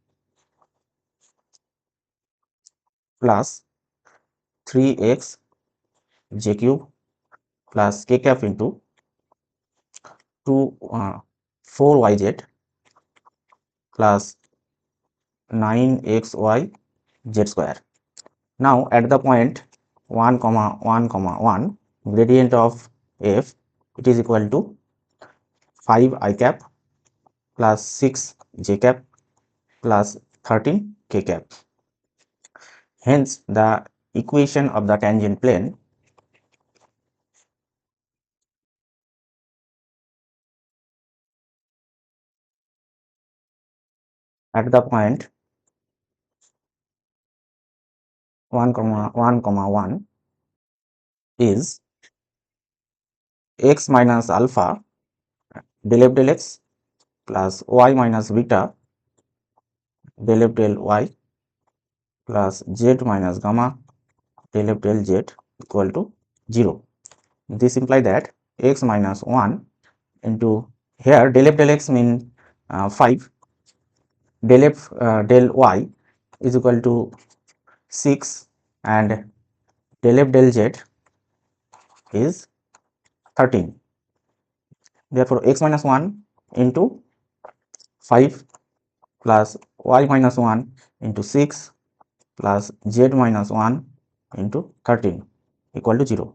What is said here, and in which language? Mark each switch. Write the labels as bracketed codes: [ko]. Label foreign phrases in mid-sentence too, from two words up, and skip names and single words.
[en] plus 3x j cube plus k cap into 4yz plus 9xy z square. Now at the point 1 comma 1 comma 1, gradient of f, it is equal to 5 I cap plus 6 j cap plus 13 k cap. Hence the equation of the tangent plane at the point 1 comma 1 comma 1 is x minus alpha del f del x plus y minus beta del f del y plus z minus gamma del f del z equal to 0. This implies that x minus 1 into here del f del x mean 5, del f del y is equal to 6, and del f del z is 13. Therefore x minus 1 into 5 plus y minus 1 into 6 plus z minus 1 into 13 equal to 0.